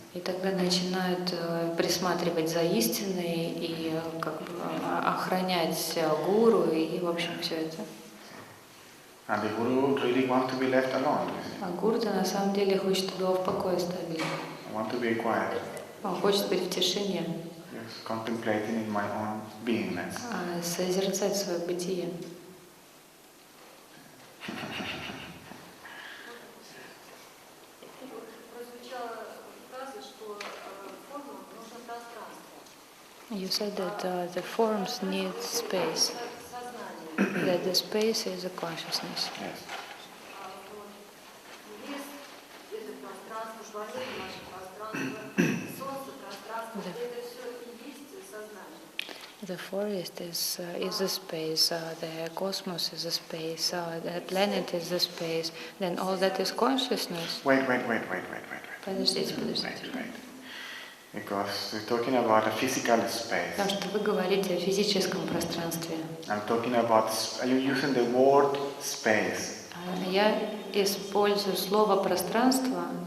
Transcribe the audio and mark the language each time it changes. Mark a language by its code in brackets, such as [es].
[ru] И тогда начинают присматривать за истиной и охранять гуру и, в общем, все это. [en] And the guru really wants to be left alone, you see. [ru] А гуру-то на самом деле хочет, чтобы его в покое оставили. [en] I want to be quiet, [ru] Он хочет быть в тишине, [en] just contemplating in my own beingness. [ru] созерцать свое бытие. Прозвучала фраза, что формам нужно пространство. [en] You said that the forms need space, [ru] Сознание. [en] that the space is a consciousness. Yes. [ru] Лес – это пространство, планета – наше пространство, солнце – пространство. Это все и есть сознание. [en] The forest is a space, the cosmos is a space, the planet is a space, then all that is consciousness. Wait. [ru] Подождите. [en] Wait. Because we're talking about a physical space. [ru] Потому что вы говорите о физическом пространстве. [en] I'm talking about, are you using the word space [ru] Я использую слово пространство